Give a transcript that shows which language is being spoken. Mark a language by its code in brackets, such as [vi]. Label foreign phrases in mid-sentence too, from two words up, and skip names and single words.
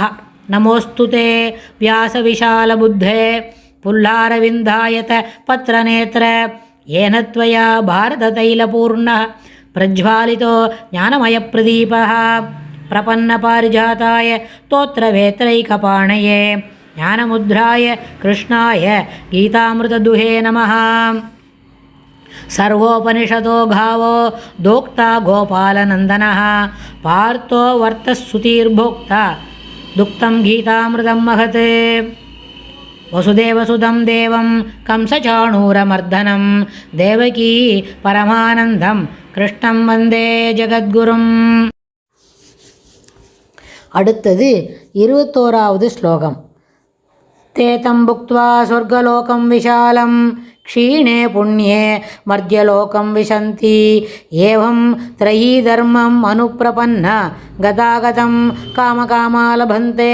[sa] नमोऽस्तु ते व्यासविशालबुद्धे फुल्लारविन्दायत पत्रनेत्र येन त्वया भारततैलपूर्णः प्रज्वालितो ज्ञानमयप्रदीपः प्रपन्नपारिजाताय तोत्त्रवेत्रैकपाणये ज्ञानमुद्राय कृष्णाय गीतामृतदुहे नमः. सर्वोपनिषदो घावो दोक्ता गोपालनन्दनः पार्थो वर्तस्सुतीर्भोक्ता दुक्तं गीतामृतं महत्. वसुदेवसुतं देवं कंसचाणूरमर्दनं देवकी परमानन्दं कृष्णं वन्दे जगद्गुरुम्. [ta] அடுத்தது 21வது ஸ்லோகம். [sa] तेतं भुक्त्वा स्वर्गलोकं विशालं क्षीणे पुण्ये मर्त्यलोकं विशन्ति एवं त्रयी धर्मम् अनुप्रपन्न गतागतं कामकामालभन्ते.